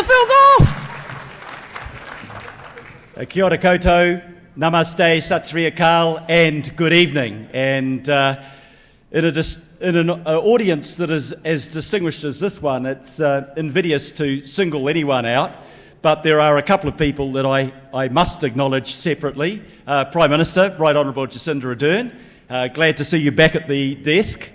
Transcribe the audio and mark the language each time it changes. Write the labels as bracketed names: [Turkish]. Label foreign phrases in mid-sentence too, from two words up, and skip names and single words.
[English] Phil Goff. [Māori] Kia ora koutou, [Punjabi] ਨਮਸਤੇ, ਸਤਿ ਸ੍ਰੀ ਅਕਾਲ, [English] and good evening. And in an audience that is as distinguished as this one, it's invidious to single anyone out, but there are a couple of people that I must acknowledge separately. Prime Minister, Right Honourable Jacinda Ardern, glad to see you back at the desk.